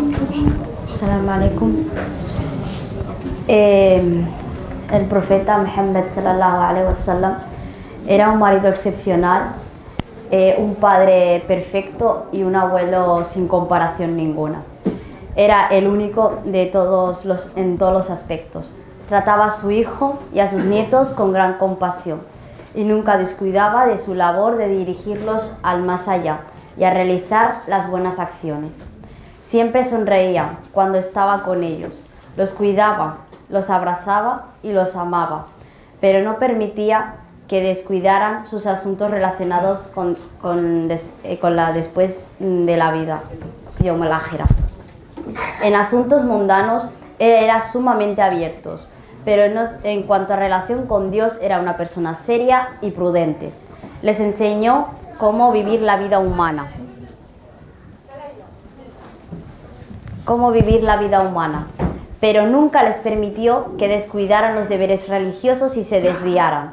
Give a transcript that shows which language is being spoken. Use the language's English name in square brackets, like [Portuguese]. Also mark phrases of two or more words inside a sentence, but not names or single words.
[Arabic] السلام عليكم. [Spanish] El profeta Muhammad [Arabic] صلى الله عليه وسلم [Spanish] era un marido excepcional, un padre perfecto y un abuelo sin comparación ninguna. Era el único en todos los aspectos. Trataba a su hijo y a sus nietos con gran compasión y nunca descuidaba de su labor de dirigirlos al más allá y a realizar las buenas acciones. Siempre sonreía cuando estaba con ellos, los cuidaba, los abrazaba y los amaba, pero no permitía que descuidaran sus asuntos relacionados con la después de la vida, [Arabic] يوم الآخرة. [Spanish] En asuntos mundanos él era sumamente abierto, pero en cuanto a relación con Dios era una persona seria y prudente. Les enseñó cómo vivir la vida humana. Pero nunca les permitió que descuidaran los deberes religiosos y se desviaran.